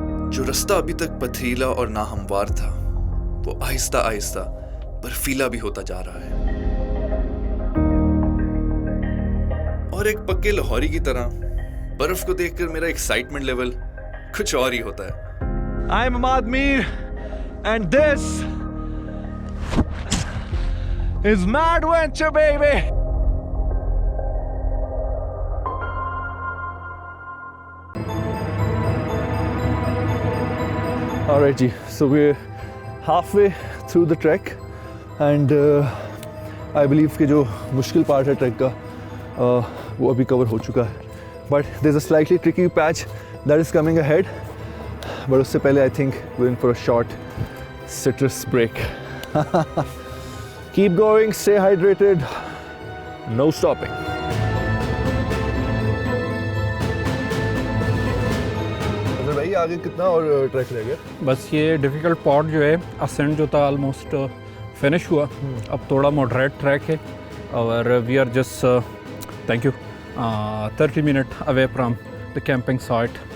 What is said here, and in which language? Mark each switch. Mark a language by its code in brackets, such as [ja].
[hi] जो रास्ता अभी तक पथरीला और नाहमवार था वो आहिस्ता आहिस्ता बर्फीला भी होता जा रहा है। और एक पक्के लाहौरी की तरह बर्फ को देखकर मेरा एक्साइटमेंट लेवल कुछ और ही होता है। [en] I'm Ahmad Mir and this is Madventure, baby. Alright ji, so we're halfway through the trek and I believe [hi] कि जो मुश्किल पार्ट है ट्रैक का वो अभी कवर हो चुका है, [en] but there's a slightly tricky patch that is coming ahead. But [hi] उससे पहले [en] I think we're in for a short citrus break. Keep going, stay hydrated, no stopping. [hi] भाई आगे कितना और ट्रैक रह गया? बस ये डिफ़िकल्ट पार्ट जो है, असेंट जो था ऑलमोस्ट फिनिश हुआ। अब थोड़ा मॉडरेट ट्रैक है और [en] We are just thank you 30 minute away from the camping site.